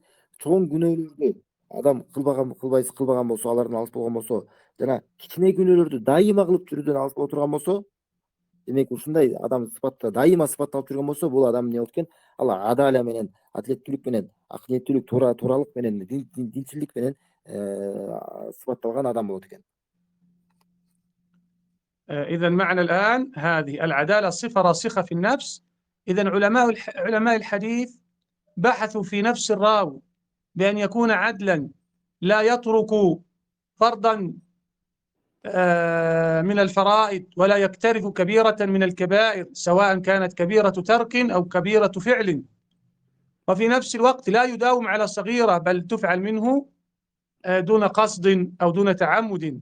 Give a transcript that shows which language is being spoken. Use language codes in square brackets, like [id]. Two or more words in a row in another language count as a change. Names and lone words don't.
[ky] Чоң күнөөлөрдү адам кылбаган болсо, алардан алыс болгон болсо, жана кичине күнөөлөрдү дайыма кылып жүрүүдөн алыс боло турган болсо, демек ушундай адам сыпатта дайыма сыпатталып жүргөн болсо, бул адам эмне болот экен? Ал адаля менен, адилеттүүлүк менен, акылеттүүлүк, тууралык менен, динчилдик менен сыпатталган адам болот экен. [ar] إذا معنا الآن هذه العدالة صفة راسخة في النفس. إذا علماء الحديث بحثوا في نفس الراوي بأن يكون عدلا، لا يترك فرضا من الفرائض ولا يقترف كبيرة من الكبائر، سواء كانت كبيرة ترك أو كبيرة فعل، وفي نفس الوقت لا يداوم على صغيرة بل تفعل منه دون قصد أو دون تعمد.